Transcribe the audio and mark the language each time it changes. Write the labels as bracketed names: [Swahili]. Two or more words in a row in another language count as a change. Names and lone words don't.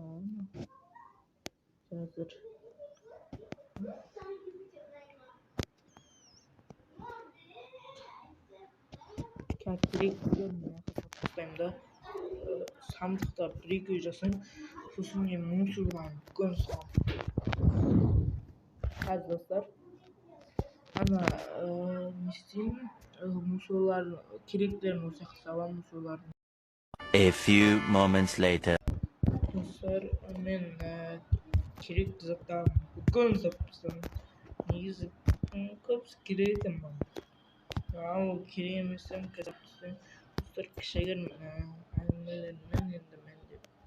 [Kazakh] қазір керектілерін тастаймын да сандықта бір-екеу жасаймын сосын мен мусорларын бүкіл саламын қазір достар ана не істеймін мусорларын керектілерін осы жаққа саламын мусорларын [English] A few moments later. [Kazakh] достар мен керекті заттарын бүкіл салып тастадым негізі көбісі керек екен маған ал керек емес достар кішігірім әңгімелермен енді мен деп